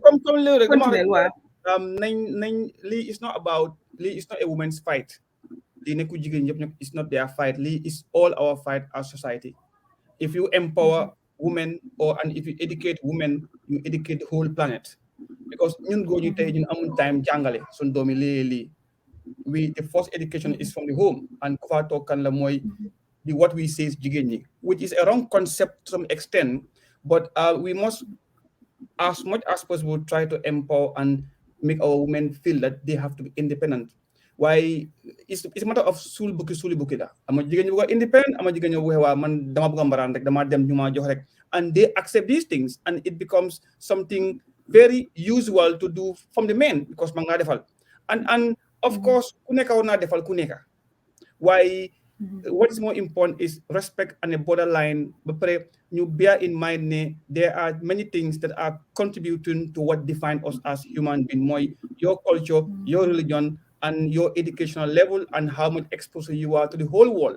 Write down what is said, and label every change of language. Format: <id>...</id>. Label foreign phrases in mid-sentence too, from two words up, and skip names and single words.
<en>Continue. Lee is not about Lee is not a woman's fight. It's not their fight. Lee is all our fight as society. If you empower women and if you educate women, you educate the whole planet.</en> <wo>Because ñun góor ñi tey ñun amul time jàngale sun doomi lii</wo> <en>the first education is from the home</en> <wo>and ku fa toog kan la mooy</wo> <en>what we say is</en> <wo>jigéen ñi,</wo> <en>which is a wrong concept to some extent, but we must as much as possible try to empower and make our women feel that they have to be independent. Why it's a matter of</en> <wo>suli buki da ama jigéen ñi bëgg independent ama jigéen ñi bëgg waa man dama bëgg mbaraan rek dama dem ñu ma jox rek,</wo> <en>and they accept these things and it becomes something very usual to do from the men because</en> <wo>man nga defal</wo> <en>and of course</en> <wo>ku nekk war naa defal ku nekk.</wo> <en>Why what is more important is respect and a borderline, but you bear in mind there are many things that are contributing to what define us as human beings. Your culture, your religion, and your educational level, and how much exposure you are to the whole world.</en>